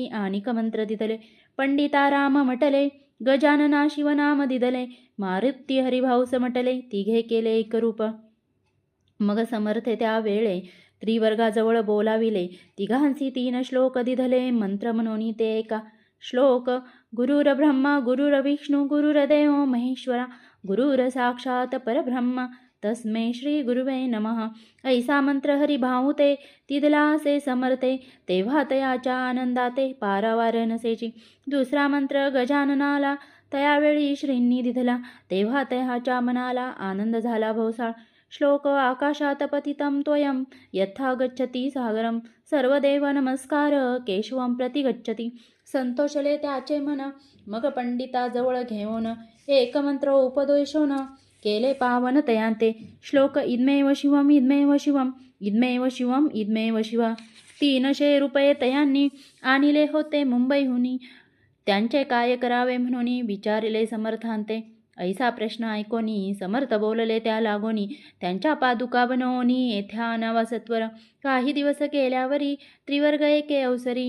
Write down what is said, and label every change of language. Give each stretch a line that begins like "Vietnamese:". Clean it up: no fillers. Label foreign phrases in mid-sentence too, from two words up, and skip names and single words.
Marathi: आणिक मंत्र दिदले पंडिता राम म्हटले. गजानना शिवनाम दिदले. मारुती हरिभाऊस म्हटले. तिघे केले एक रूप. मग समर्थे त्या वेळे त्रिवर्गाजवळ बोलाविले. तिघांसी 3 श्लोक दिधले. मंत्र म्हणून ते एका.
Sanskrit: श्लोक गुरुर ब्रह्मा गुरुर विष्णू गुरुर्देव महेश्वरा गुरुर साक्षात परब्रह्म तस्मै श्री गुरुवे नमः.
Marathi: ऐसा मंत्र हरिभाऊ ते तिदला असे समर्थे. तेव्हा तयाच्या आनंदाते पारावार नसेची. दुसरा मंत्र गजाननाला तयावेळी श्रींनी दिधला. तेव्हा तयाच्या मनाला आनंद झाला भोसाळ.
Sanskrit: श्लोक आकाशात पतितं त्वयं यथा गच्छति सागरं. सर्वदेव नमस्कार केशवं प्रति गच्छति.
Marathi: संतोषले त्याचे मन. मग पंडिताजवळ घेऊन एक मंत्र उपदेशोन केले पावन तयांते.
Sanskrit: श्लोक इदमेव शिवम इदमेव शिवम इदमेव शिवम इदमेव शिवा.
Marathi: 300 रुपये तयांनी आणिले होते मुंबईहुनी. त्यांचे काय करावे म्हणून विचारले समर्थांते. ऐसा प्रश्न ऐकोनी समर्थ बोलले त्या लागोनी. त्यांच्या पादुका बनवूनी येथ्या आणावा सत्वर. काही दिवस केल्यावरी त्रिवर्ग एके अवसरी.